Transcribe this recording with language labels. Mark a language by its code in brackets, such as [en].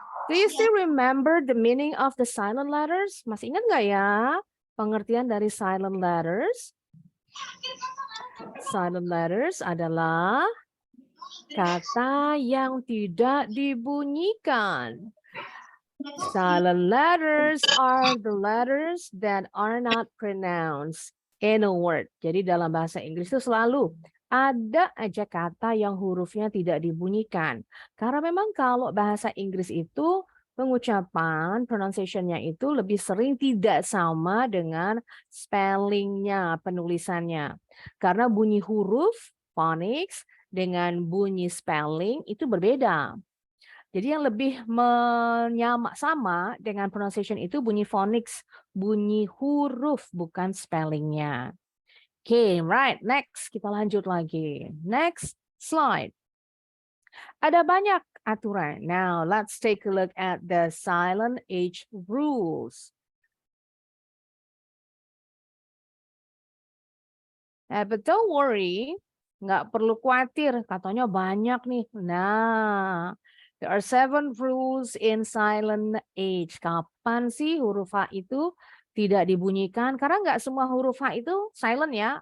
[en] Do you still remember the meaning of the silent letters? [id] Masih ingat nggak ya pengertian dari silent letters? Silent letters adalah kata yang tidak dibunyikan. [en] Silent letters are the letters that are not pronounced in a word. [id] Jadi dalam bahasa Inggris itu selalu ada aja kata yang hurufnya tidak dibunyikan. Karena memang kalau bahasa Inggris itu pengucapan, pronunciation-nya itu lebih sering tidak sama dengan spellingnya, penulisannya. Karena bunyi huruf, phonics, dengan bunyi spelling itu berbeda. Jadi yang lebih sama dengan pronunciation itu bunyi phonics, bunyi huruf, bukan spellingnya. [en] Oke, right. Next, [id] kita lanjut lagi. [en] Next slide. [id] Ada banyak aturan. [en] Now, let's take a look at the silent H rules. But don't worry, [id] nggak perlu khawatir, katanya banyak nih. [en] Nah, there are 7 rules in silent H. [id] Kapan sih huruf H itu tidak dibunyikan? Karena nggak semua huruf H itu silent ya.